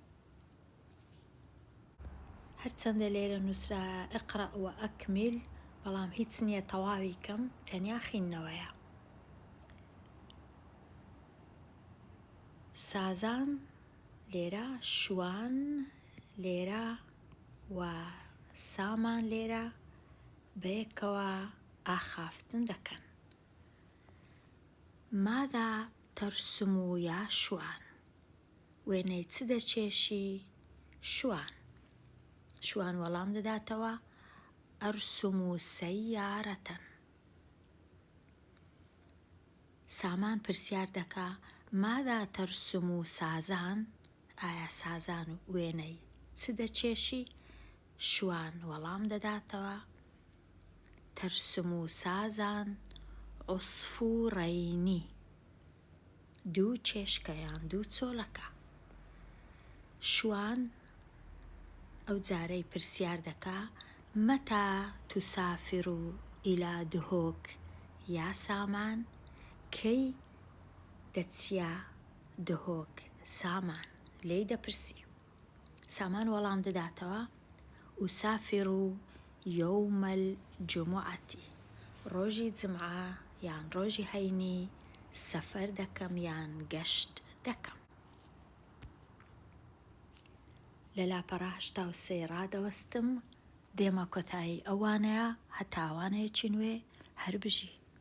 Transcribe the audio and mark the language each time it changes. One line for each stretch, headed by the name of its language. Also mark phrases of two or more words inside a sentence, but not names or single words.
Central Kurdish: هەرچەندە لێرە نووسرا
Arabic: اقرأ وأكمل،
Central Kurdish: بەڵام هیچ نییە تەواوی کەم، تەنیا خوێندنەوەیە. سازان لێرە، شوان لێرە و سامان لێرە بەیەکەوە ئاخافتن دەکەن.
Arabic: ماذا ترسم يا شوان؟
Central Kurdish: وێنەی چ دەچێشی؟ شوان. شوان وەڵام دەداتەوە
Arabic: ئەرسم سەیارەة.
Central Kurdish: سامان پرسیار دەکا
Arabic: ماذا ترسم سازان؟
Central Kurdish: ئایا سازان وێنەی چ دەچێشی؟ شوان وەڵام دەداتەوە
Arabic: ترسم سازان عصفورين،
Central Kurdish: دوو چێشکەیان دوو چۆلەکە. شوان ئەو جارەی پرسیار دەکا
Arabic: متى تسافر إلى دهوك يا سامان؟
Central Kurdish: کەی دەچیە دهۆک؟ سامان لێی دەپرسی. سامان وەڵام دەداتەوە
Arabic: أسافر يوم الجمعة،
Central Kurdish: ڕۆژی جمعە یان ڕۆژی هەینی سەفەر دەکەم یان گەشت دەکەم. لە لاپەڕە 83 ڕادەوەستم، دێمە کۆتایی ئەوانەیە هەتا ئەوانەیەکی نوێ هەر بژی.